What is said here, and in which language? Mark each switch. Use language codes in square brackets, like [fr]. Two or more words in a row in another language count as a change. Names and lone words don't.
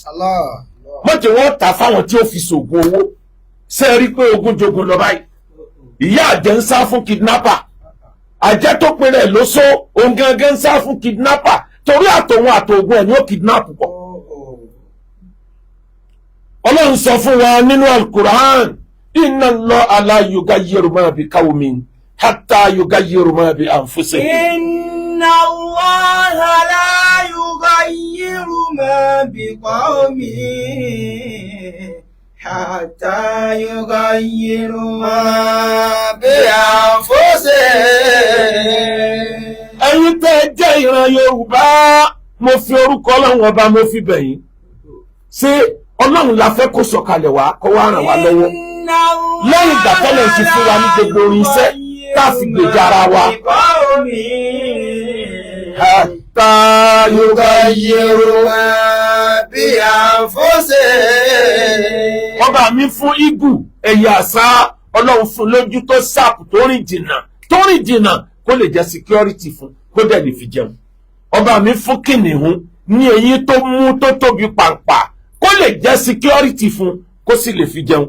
[yo] Mọ̀jẹ̀ wọ́n tà fáwọn tí ó fi ṣògùn owó ṣe é rí pé ogun jogun lọ báyìí. Ìyá àjẹ́ ń sá fún kidnapper àjẹ́ tó pinnu ẹ̀ ló só òun gangan ń sá fún kidnapper torí àtòun àtògùn ẹ̀ ní ó kidnap pọ̀. Ọlọ́run sọ fún wa nínú Al-Qur'an [ar] إن الله لا يغير ما بقوم حتى يغيروا ما بأنفسهم. إن الله لا يغير ما بقوم حتى يغيروا ما بأنفسهم. [yo] Ẹ̀yin tẹ́ jẹ́ ìran Yorùbá mo fi orúkọ Ọlọ́run ọba mo fi bẹ̀ yín. Ṣé Ọlọ́run la fẹ́ kó sọ̀kalẹ̀ wá kó wá ràn wá lọ́wọ́ lẹ́yìn ìgbà tọ́lẹ̀ ti fún wa ní gbogbo orin iṣẹ́ tá a fi gbèjà ara wa. [ar] حتى يغيروا ما بأنفسهم. [yo] Ọba mi fún igù ẹ̀yà àṣà Ọlọ́run fún lójú tó sàpù tó rìn jìnnà kó lè jẹ́ security fún kó dẹ̀ lè fi jẹun. Ọba mi fún kìnìún ní eyín tó mú tó tóbi pàǹpà kó lè jẹ́ security fún kó sì lè fi jẹun.